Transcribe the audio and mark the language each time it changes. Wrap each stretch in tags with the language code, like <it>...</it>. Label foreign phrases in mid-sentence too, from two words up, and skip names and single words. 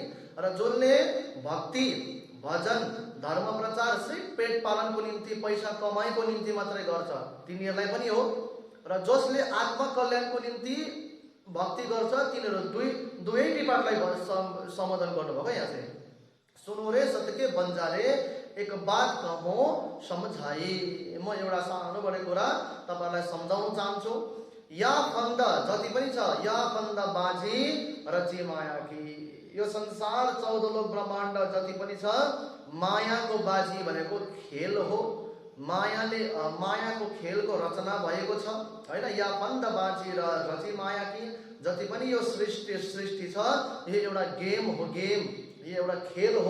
<ne>र जसले भक्ति भजन धर्म प्रचार सिर्फ पेट पालनको निम्ति पैसा कमाइको निम्ति मात्रै गर्छ तिनीहरूलाई पनि हो। र जसले आत्म कल्याणको निम्ति भक्ति गर्छ तिनीहरू दुवै डिपार्टलाई सम्बोधन गर्नुभएको। यहाँ चाहिँ</ne> <hi>सुनो रे सत्य बन्जारे एक बात कहूँ समझाई,</hi> <ne>म एउटा सानो बडे कुरा तपाईलाई सम्झाउन चाहन्छु।</ne> <hi>या फन्द</hi> <ne>जति पनि छ,</ne> <hi>या फन्द बाजी रची माया की,</hi> <ne>यो संसार 14 लोक ब्रह्माण्ड जति पनि छ मायाको बाजी भनेको खेल हो। मायाको खेलको रचना भएको छ हैन।</ne> <hi>या फन्द बाजी र रची माया की,</hi> <ne>जति पनि यो सृष्टि छ यो एउटा गेम हो, यो एउटा खेल हो।</ne>